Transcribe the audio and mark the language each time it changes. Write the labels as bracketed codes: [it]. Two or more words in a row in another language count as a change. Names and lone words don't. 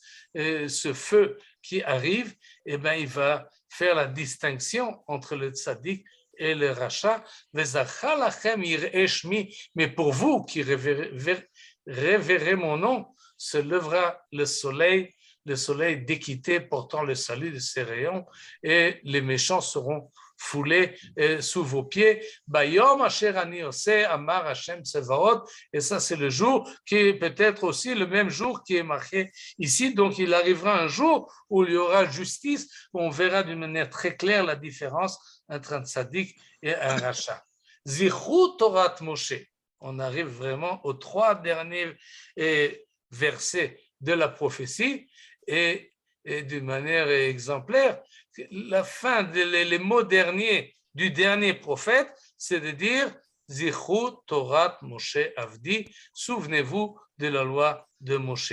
[fr] Ce feu qui arrive, eh ben, il va faire la distinction entre le tzaddik et le rachat, mais pour vous qui révérez mon nom, se lèvera le soleil d'équité portant le salut de ses rayons, et les méchants seront foulés sous vos pieds. [he] ביום אשר אני עושה, אמר השם צבאות, [fr] et ça c'est le jour qui est peut-être aussi le même jour qui est marqué ici. Donc il arrivera un jour où il y aura justice, où on verra d'une manière très claire la différence entre un tzaddik et un rachat. [he] זכרו תורת משה. [fr] On arrive vraiment aux 3 derniers versets de la prophétie, et d'une manière exemplaire, la fin, les mots derniers du dernier prophète, c'est de dire [he] זכרו תורת משה עבדי, [fr] souvenez-vous de la loi de Moshe.